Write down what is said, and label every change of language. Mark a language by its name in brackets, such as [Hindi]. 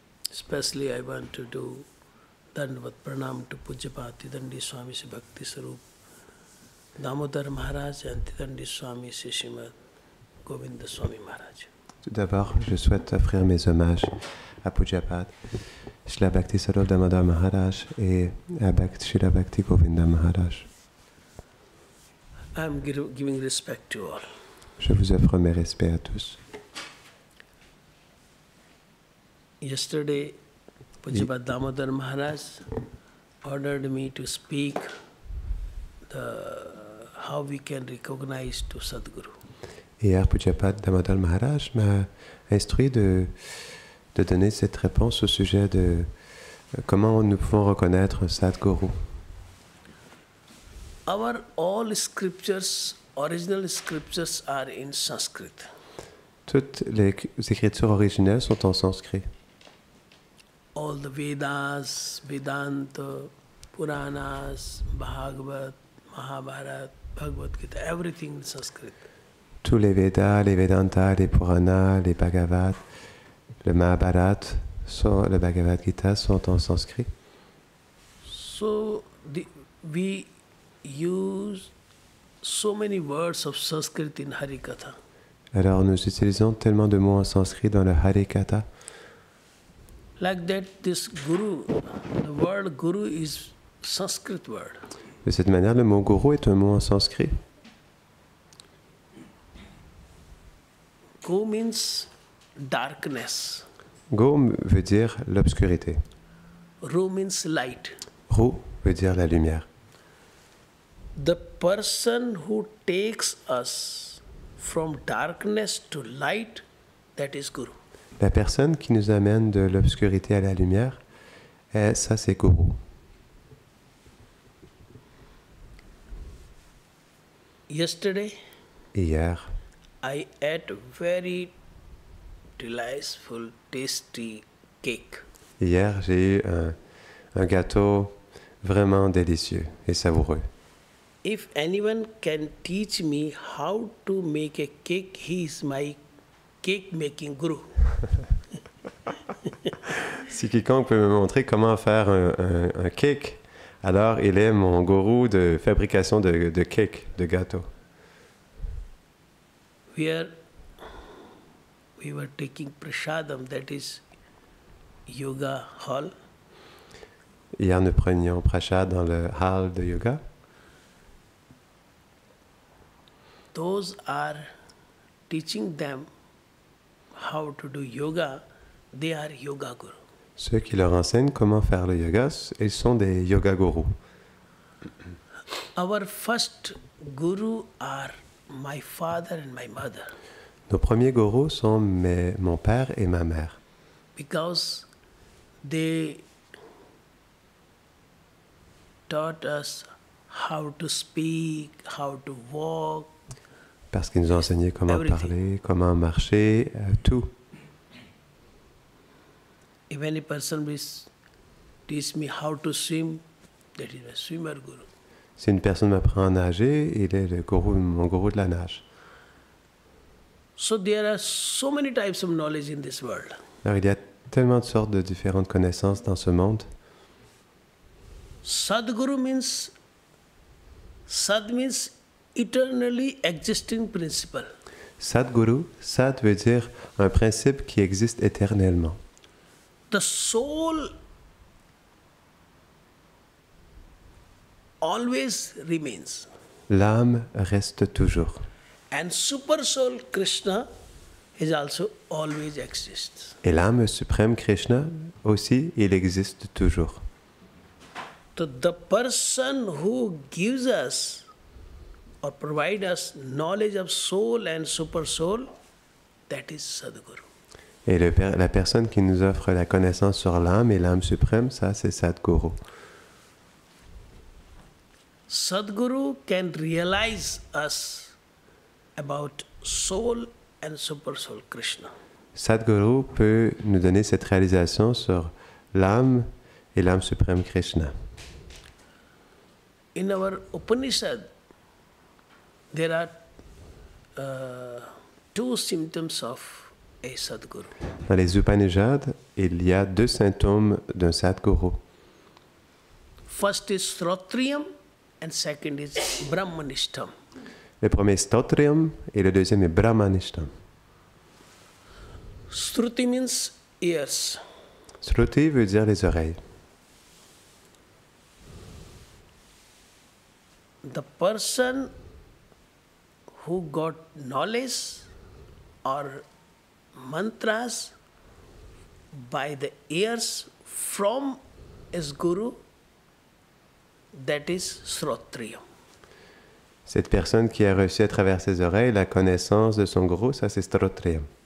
[English] Especially I want to do Dandvat Pranam to Pujyapati Dandi Swami Sri Bhakti Sarup Damodar Maharaj and Dandi Swami Sri Srimad Govinda Swami Maharaj. [French] Tout d'abord, je souhaite offrir mes hommages à Pujyapat, Srila Bhakti Sarup Damodar Maharaj et à Srila Bhakti Govinda Maharaj. [English] I am giving respect to all. [French] Je vous offre mes respects à tous. [English] Yesterday, Pujyapat Damodar Maharaj ordered me to speak how we can recognize to Sadguru. [French] Hier, Pujyapat Damodar Maharaj m'a instruit de donner cette réponse au sujet de comment nous pouvons reconnaître Sadguru. [English] Our all scriptures, original scriptures are in Sanskrit. [French] Toutes les écritures originelles sont en sanskrit. [English] All the Vedas, Vedanta, Puranas, Bhagavad, Mahabharata, Bhagavad Gita, everything in Sanskrit. [French] Tous les Védas, les Vedanta, les Puranas, les Bhagavad, le Mahabharata, le Bhagavad Gita sont en sanskrit. [English] So we use so many words of Sanskrit in Harikatha. [French] Alors nous utilisons tellement de mots en sanskrit dans le Harikatha. [English] Like that, this Guru, the word Guru is Sanskrit word. [French] De cette manière, le mot Guru est un mot en sanskrit. [English] Go means darkness. [French] Go veut dire l'obscurité. [English] Ru means light. [French] Ru veut dire la lumière. [English] The person who takes us from darkness to light, that is Guru. [French] La personne qui nous amène de l'obscurité à la lumière, ça c'est Guru. [English] Yesterday, [French] Hier, [English] I ate very delightful, tasty cake. [French] Hier, j'ai eu un gâteau vraiment délicieux et savoureux. [English] If anyone can teach me how to make a cake, he is my cake making guru. [French] Si quiconque peut me montrer comment faire un cake, alors il est mon gourou de fabrication de cake, de gâteaux. [English] Where we were taking prasadam, that is yoga hall. [French] Hier, nous prenions prashad dans le hall de yoga. [English] Those are teaching them how to do yoga. They are yoga guru. [French] Ceux qui leur enseignent comment faire le yoga, ils sont des yoga gurus. [English] Our first guru are my father and my mother, [French] Nos premiers gourous sont mon père et ma mère. [English] because they taught us how to speak, how to walk. [French] Parce qu'ils nous ont enseigné comment [English] Everything. [French] parler, comment marcher, tout. [English] If any person will teach me how to swim, that is my swimmer guru. [French] Si une personne m'apprend à nager, il est mon gourou de la nage. [English] So there are so many types of knowledge in this world. [French] Alors, il y a tellement de sortes de différentes connaissances dans ce monde. [English] Sadguru means, Sad means eternally existing principle. [French] Sadguru, Sad veut dire un principe qui existe éternellement. [English] The soul always remains. [French] L'âme reste toujours. [English] And super soul Krishna is also always exists. [French] Et l'âme suprême Krishna aussi, il existe toujours. [English] So the person who gives us or provide us knowledge of soul and super soul, that is Sadguru. [French] Et la personne qui nous offre la connaissance sur l'âme et l'âme suprême, ça c'est Sadguru. [English] Sadguru can realize us about soul and super soul Krishna. [French] Sadguru peut nous donner cette réalisation sur l'âme et l'âme suprême Krishna. [English] In our Upanishad, there are two symptoms of a Sadguru. [French] Dans les Upanishads, il y a deux symptômes d'un Sadguru. [English] First is Srotriyam and second is Brahmanishtam. [French] Le premier est Stotriam et le deuxième est Brahmanishtam. [English] Shruti means ears. [French] Shruti veut dire les oreilles. [English] The person who got knowledge or mantras by the ears from his guru, that is Srotriyam. [French] Cette personne qui a reçu à travers ses oreilles la connaissance de son guru, ça c'est Stotriam.